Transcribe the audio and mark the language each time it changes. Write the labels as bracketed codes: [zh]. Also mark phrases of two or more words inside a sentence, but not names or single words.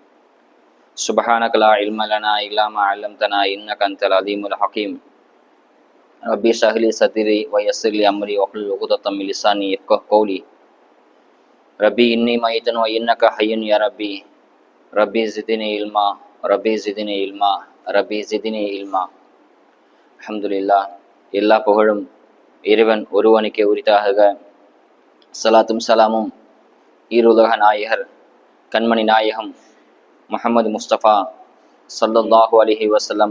[ar] سبحانك لا علم لنا إلا ما علمتنا إنك أنت العليم الحكيم. ربي اشرح لي صدري ويسر لي أمري واحلل عقدة من لساني يفقهوا قولي. ربي إني ميت وإنك حي يا ربي. ربي زدني علما ربي زدني علما ربي زدني علما. [ta] அல்ஹம்துலில்லாஹ். எல்லா புகழும் இறைவன் ஒருவனுக்கே உரித்தாக. சலாத்தும் சலாமும் ஈருலக நாயகர் கண்மணி நாயகம் முஹம்மது முஸ்தபா [ar] صلى الله عليه وسلم